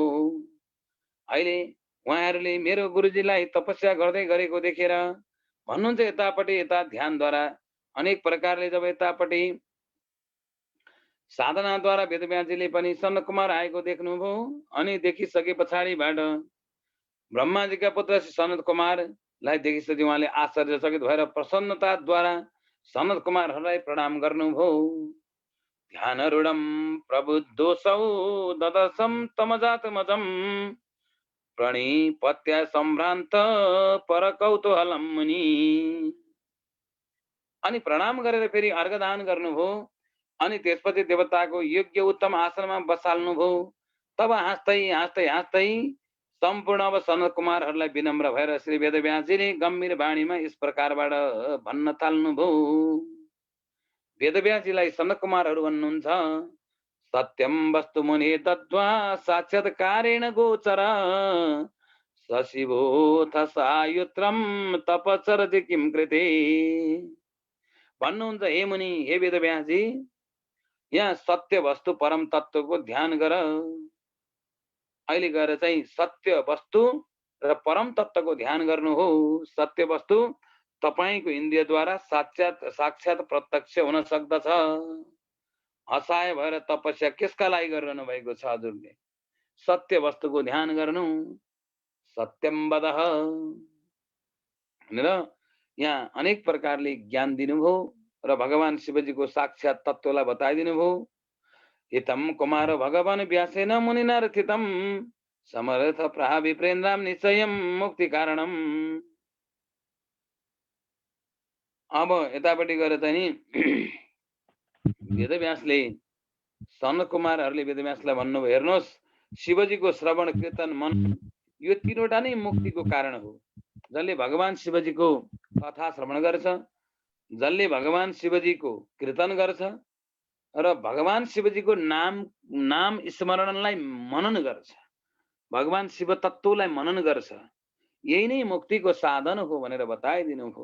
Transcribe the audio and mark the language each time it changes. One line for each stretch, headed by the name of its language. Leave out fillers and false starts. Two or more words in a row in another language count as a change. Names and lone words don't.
Nepali: अहिले उहाँहरूले मेरो गुरुजीलाई तपस्या गर्दै गरेको देखेर भन्नुहुन्छ, यतापट्टि यता ध्यानद्वारा अनेक प्रकारले जब यतापट्टि साधनाद्वारा वेदव्यासजीले पनि सनत कुमार आएको देख्नुभयो। अनि देखिसके पछाडिबाट ब्रह्माजीका पुत्र श्री सनत कुमारलाई देखिसके उहाँले आश्चर्यचकित भएर प्रसन्नताद्वारा सनत कुमारहरूलाई प्रणाम गर्नुभयो।
Sanskrit: ध्यानरूढं प्रबुद्धोऽसौ ददर्शं तमजातमजं प्रणिपत्य सम्भ्रान्त परकौतूहलं मुनि।
Nepali: अनि प्रणाम गरेर फेरि अर्घदान गर्नुभयो। अनि त्यसपछि देवताको योग्य उत्तम आसनमा बसाल्नुभयो। तब हाँस्दै हाँस्दै हाँस्दै सम्पूर्ण अब सनत कुमारहरूलाई विनम्र भएर श्री वेदव्यासजीले गम्भीर वाणीमा यस प्रकारबाट भन्न थाल्नुभयो। वेदव्यासजीलाई सनत कुमारहरू भन्नुहुन्छ,
Sanskrit: सत्यम वस्तु मुने तत्त्वा साक्षात्कारेण गोचर सशिवोऽथ सायुत्रम तपचरति किं कृते।
Nepali: भन्नुहुन्छ, हे मुनि, हे वेदव्यासजी, यहाँ सत्य वस्तु परम तत्त्वको ध्यान गर। अहिले गएर चाहिँ सत्य वस्तु र परम तत्त्वको ध्यान गर्नु हो। सत्य वस्तु तपाईको इन्द्रियद्वारा साक्षात प्रत्यक्ष हुन सक्दछ। हसाय भएर तपस्या कसका लागि गरिरहनु भएको छ हजुरले? सत्य वस्तुको ध्यान गर्नु।
Sanskrit: सत्यम वदः
Nepali: भनेर यहाँ अनेक प्रकारले ज्ञान दिनुभयो र भगवान शिवजीको साक्षात तत्त्वलाई बताइदिनु भयो।
Sanskrit: हितम कुमार भगवान व्यासेन मुनिना रथितम समर्थ प्राह विप्रेन्द्राम निश्चयम मुक्ति कारणम।
Nepali: अब यतापट्टि गएर चाहिँ वेदव्यासले सनत कुमारहरूले वेदव्यासलाई भन्नुभयो, हेर्नुहोस्, शिवजीको श्रवण कीर्तन मन यो तीनवटा नै मुक्तिको कारण हो। जसले भगवान शिवजीको कथा श्रवण गर्छ, जसले भगवान शिवजीको कीर्तन गर्छ र भगवान शिवजीको नाम स्मरणलाई मनन गर्छ, भगवान शिव तत्त्वलाई मनन गर्छ, यही नै मुक्तिको साधन हो भनेर बताइदिनु हो।